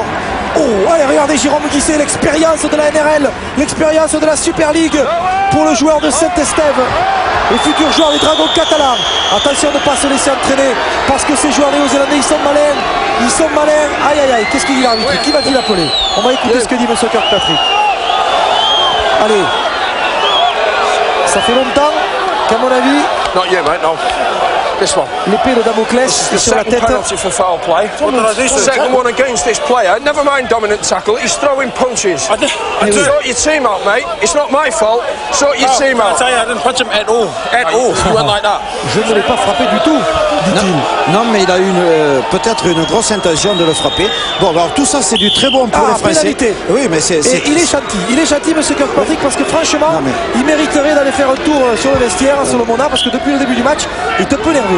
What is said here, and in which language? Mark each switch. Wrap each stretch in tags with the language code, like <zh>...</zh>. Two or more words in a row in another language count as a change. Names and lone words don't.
<fr>Oh, allez, regardez Jérôme Guisset, l'expérience de la NRL, l'expérience de la Super League pour le joueur de Saint-Estève, le futur joueur des Dragons catalans. Attention de ne pas se laisser entraîner parce que ces joueurs néo-zélandais, ils sont malins. Aïe, aïe, aïe, qu'est-ce qu'il dit l'arbitre? Qui va-t-il appeler? On va écouter ce que dit M. Kirkpatrick. Allez, ça fait longtemps qu'à mon avis,</fr> <en>Not you, mate, no. This one.</en> <fr>l'épée de Damoclès est sur la</fr> <en>Second</en> <fr>tête.</fr> <en>penalty for foul play. Second one against this player. Never mind dominant tackle. He's throwing punches. Sort your team out, mate. It's not my fault. Sort your team out. I didn't punch him at all. At all. He went like that.</en> <fr>Je ne l'ai pas frappé du tout, dit-il. Non, mais il a peut-être une grosse intention de le frapper. Bon, alors tout ça, c'est du très bon pour les Français. Pénalité. Oui, mais c'est... Et il est gentil, M. Kirkpatrick, parce que franchement, Non, mais- il mériterait d'aller faire un tour sur le vestiaire, Solomona, parce que depuis le début du match, il est un peu nerveux.</fr>